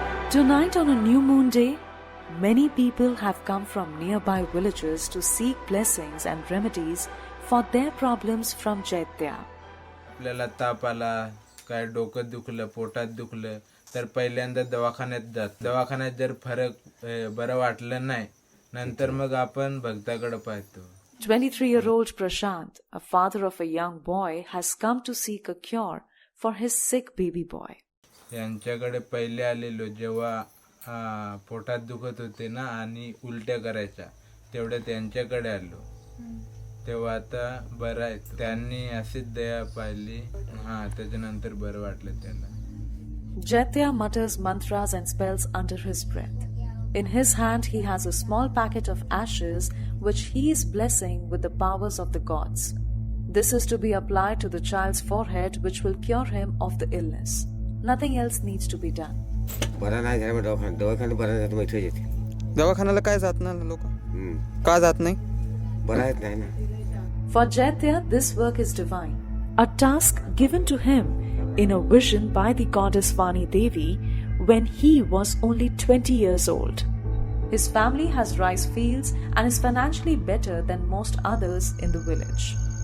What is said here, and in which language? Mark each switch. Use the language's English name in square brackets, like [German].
[English] Tonight on a new moon day, many people have come from nearby villages to seek blessings and remedies for their problems from Chaitya. [Marathi] आपल्याला ताप आला, काय डोकं दुखलं, पोटात दुखलं तर पहिल्यांदा दवाखान्यात जात. दवाखान्यात जर फरक बरं वाटलं नाही, नंतर मग आपण भक्ताकडे पाहतो. [English] 23-year-old Prashant, a father of a young boy, has come to seek a cure for his sick baby boy. [Marathi] यांच्याकडे पहिले आलेलो जेव्हा पोटात दुखत होते ना आणि उलट्या करायच्या, तेवढे त्यांच्याकडे आलो. तेव्हा आता बरं आहे. त्यांनी अशीच दया पाहिली, त्याच्यानंतर बरं वाटलं त्याला. [English] Chaitya mutters mantras and spells under his breath. In his hand he has a small packet of ashes which he is blessing with the powers of the gods. This is to be applied to the child's forehead, which will cure him of the illness. Nothing else needs to be done. [Marathi] दवाखान्याला काय जात नाही लोक? का जात नाही? [English] For Chaitya, this work is divine, a task given to him in a vision by the goddess Vani Devi when he was only 20 years old. His family has rice fields and is financially better than most others in the village.